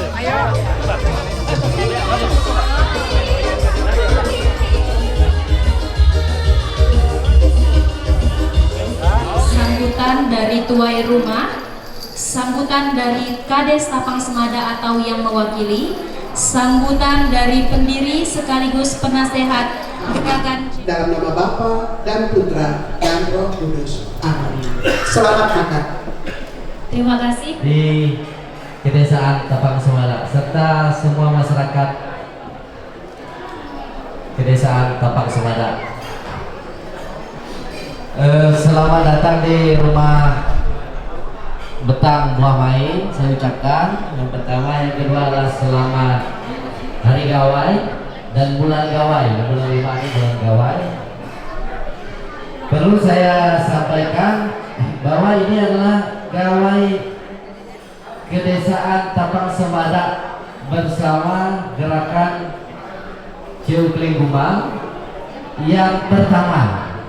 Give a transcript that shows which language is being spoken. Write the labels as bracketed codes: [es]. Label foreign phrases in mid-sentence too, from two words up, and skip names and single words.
[id] Sambutan dari tuai rumah, sambutan dari Kades Tapang Semada atau yang mewakili, sambutan dari pendiri sekaligus penasehat gerakan dalam nama Bapa dan Putra dan Roh Kudus. Amin. Selamat makan. Terima kasih di Kedesaan Tapang Semada serta semua masyarakat Kedesaan Tapang Semada. Selamat datang di rumah Betang Buah Main. Saya ucapkan yang pertama, yang kedua adalah selamat hari Gawai dan bulan Gawai, bulan 5 ini bulan Gawai. Perlu saya sampaikan bahwa ini adalah Gawai Kedesaan Tapang Semada bersama gerakan Ciukling Gumbang yang pertama.